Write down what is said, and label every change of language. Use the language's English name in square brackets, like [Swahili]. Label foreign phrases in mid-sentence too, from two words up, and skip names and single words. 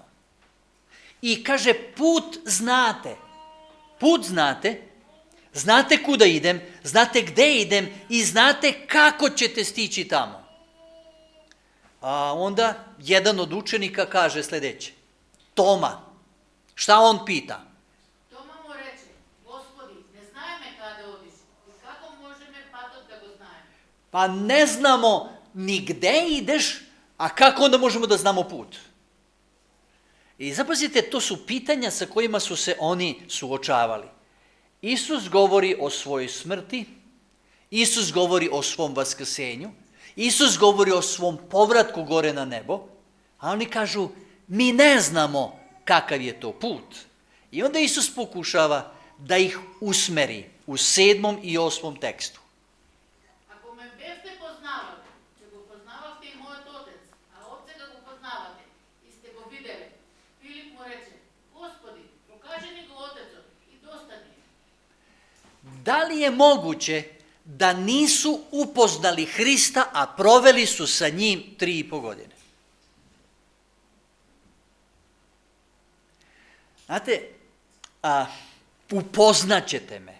[Serbian] I kaže put znate. Put znate, znate kuda idem, znate gde idem i znate kako ćete stići tamo. A onda jedan od učenika kaže sljedeće. Toma, šta on pita? [Macedonian] Тома му рече, Господи, не знаеме каде одиш, и како можеме патот да го знаеме? [Serbian] Pa ne znamo ni gde ideš, a kako onda možemo da znamo put? I zapazite, to su pitanja sa kojima su se oni suočavali. Isus govori o svojoj smrti, Isus govori o svom vaskrsenju, Isus govori o svom povratku gore na nebo, a oni kažu, mi ne znamo kakav je to put. I onda Isus pokušava da ih usmeri u 7. i 8. tekstu. [Macedonian] Ако ме бевте познавали, ќе го познававте и мојот Отец, а од сега го познавате и сте го виделе. Филип му рече, Господи, покажи ни го Отецот и доста ни е. [Serbian] Da li je moguće da nisu upoznali Hrista, a proveli su sa njim 3,5 godine? Znate, upoznaćete me.